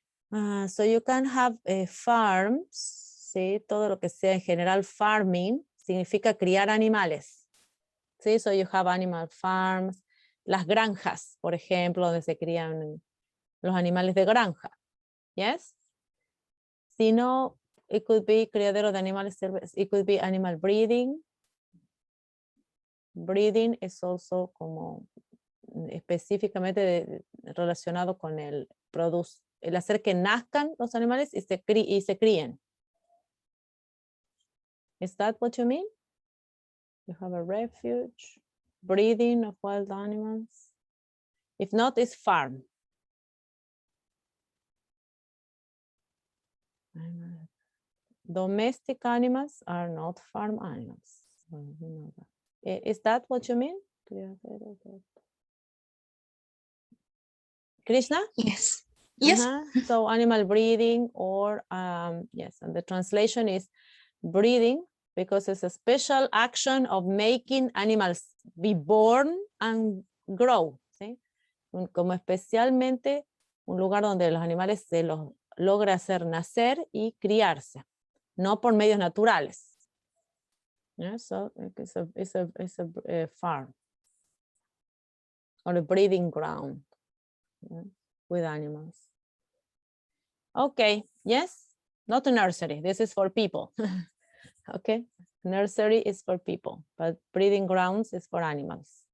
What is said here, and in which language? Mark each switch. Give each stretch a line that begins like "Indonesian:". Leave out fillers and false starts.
English: So you can have farms,
Spanish: ¿sí? Todo lo que sea en general farming significa criar animales. ¿Sí?
English: So you have animal farms,
Spanish: las granjas, por ejemplo, donde se crían los animales de granja.
English: Yes?
Spanish: Si no,
English: it could be
Spanish: criadero de animales,
English: it could be animal breeding.
Spanish: Breeding es also como específicamente relacionado con el hacer que nazcan los animales y se críen.
English: Is that what you mean? You have a refuge, breeding of wild animals. If not, it's farm. Domestic animals are not farm animals. Is that what you mean? Krishna? Yes. Yes. So animal breeding, or yes, and the translation is breeding, because it's a special action of making animals be born and grow.
Spanish: ¿Sí? Como especialmente un lugar donde los animales se los logra hacer nacer y criarse, no por medios naturales.
English: Yeah, so it's a farm or a breeding ground, yeah, with animals. Okay, yes, not a nursery. This is for people. Okay, nursery is for people, but breeding grounds is for animals.